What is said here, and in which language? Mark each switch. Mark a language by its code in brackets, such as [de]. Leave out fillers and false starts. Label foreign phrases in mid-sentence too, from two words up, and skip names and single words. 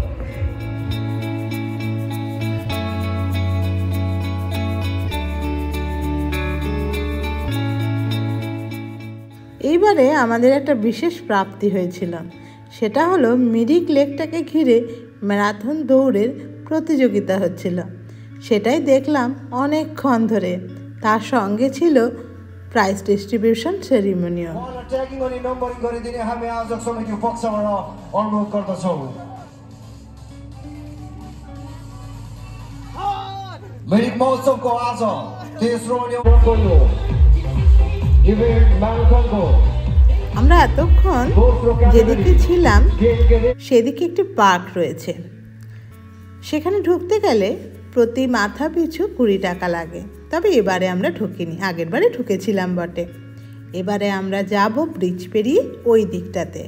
[bn] এইবারে আমাদের একটা বিশেষ প্রাপ্তি হয়েছিল, সেটা হলো মিরিক লেকটাকে ঘিরে ম্যারাথন দৌড়ের প্রতিযোগিতা হচ্ছিল। সেটাই দেখলাম অনেকক্ষণ ধরে, তার সঙ্গে ছিল [en] prize distribution [bn] সেরিমনিও। [ne] मिरिक महोत्सवको आज तेस्रो इभेन्ट म्याराथनको [bn] আমরা এতক্ষণ যেদিকে ছিলাম সেদিকে একটি পার্ক রয়েছে, সেখানে ঢুকতে গেলে প্রতি মাথা পিছু 20 টাকা লাগে। তবে এবারে আমরা ঢুকিনি, আগের বারে ঢুকেছিলাম বটে। এবারে আমরা যাব ব্রিজ পেরিয়ে ওই দিকটাতে।